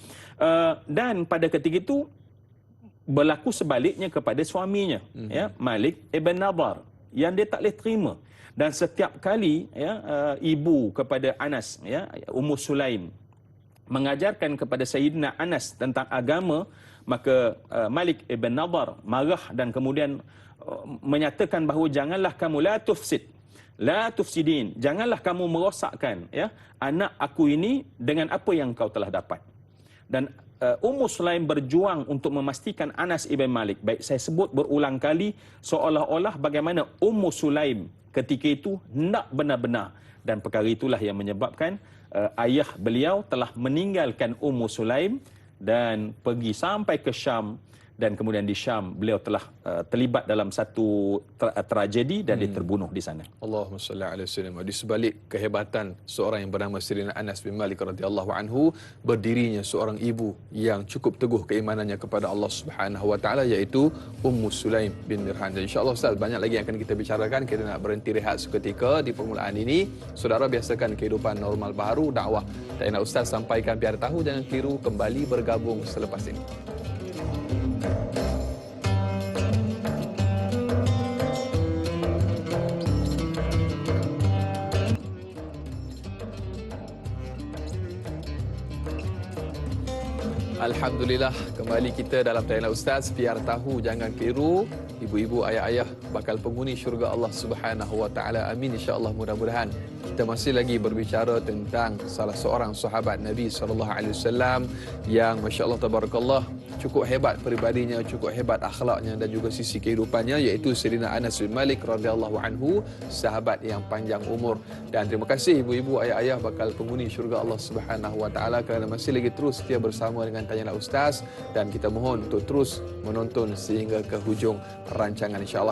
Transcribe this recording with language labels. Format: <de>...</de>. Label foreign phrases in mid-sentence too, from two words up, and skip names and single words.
<ms>Dan pada ketika itu berlaku sebaliknya kepada suaminya, ya, Malik ibn Nadar, yang dia tak boleh terima. Dan setiap kali, ya, ibu kepada Anas, ya, Ummu Sulaim, mengajarkan kepada Sayyidina Anas tentang agama, maka Malik ibn Nadar marah dan kemudian menyatakan bahawa janganlah kamu</ms> <ar>لا تفسدين,</ar> <ms>janganlah kamu merosakkan, ya, anak aku ini dengan apa yang kau telah dapat. Dan Ummu Sulaim berjuang untuk memastikan Anas ibn Malik, baik saya sebut berulang kali seolah-olah bagaimana Ummu Sulaim ketika itu hendak benar-benar, dan perkara itulah yang menyebabkan ayah beliau telah meninggalkan Ummu Sulaim dan pergi sampai ke Syam, dan kemudian di Syam beliau telah terlibat dalam satu tragedi dan dia terbunuh di sana.</ms> <ar>اللهم صل عليه وسلم.</ar> <ms>Di sebalik kehebatan seorang yang bernama Sayyidina Anas bin Malik</ms> <ar>رضي الله عنه,</ar> <ms>berdirinya seorang ibu yang cukup teguh keimanannya kepada</ms> <ar>الله سبحانه وتعالى,</ar> <ms>iaitu Ummu Sulaim bin Mirhan. Dan</ms> <ar>إن شاء الله</ar> <ms>Ustaz, banyak lagi yang akan kita bicarakan. Kita nak berhenti rehat seketika di permulaan ini. Saudara, biasakan kehidupan normal baru dakwah. Dan nak Ustaz sampaikan biar tahu, jangan keliru, kembali bergabung selepas ini. Alhamdulillah, kembali kita dalam Tanya Ustaz. Biar tahu, jangan keliru. Ibu-ibu, ayah-ayah bakal penghuni syurga</ms> <ar>الله سبحانه وتعالى. آمين، إن شاء الله.</ar> <ms>Mudah-mudahan kita masih lagi berbicara tentang salah seorang sahabat Nabi</ms> <ar>صلى الله عليه وسلم</ar> <ms>yang</ms> <ar>ما شاء الله تبارك الله</ar> <ms>cukup hebat peribadinya, cukup hebat akhlaknya dan juga sisi kehidupannya, iaitu Sayyidina Anas bin Malik</ms> <ar>رضي الله عنه,</ar> <ms>sahabat yang panjang umur. Dan terima kasih ibu-ibu, ayah-ayah bakal penghuni syurga</ms> <ar>الله سبحانه وتعالى</ar> <ms>kerana masih lagi terus setia bersama dengan Tanya Ustaz, dan kita mohon untuk terus menonton sehingga ke hujung rancangan</ms> <ar>إن شاء الله.</ar>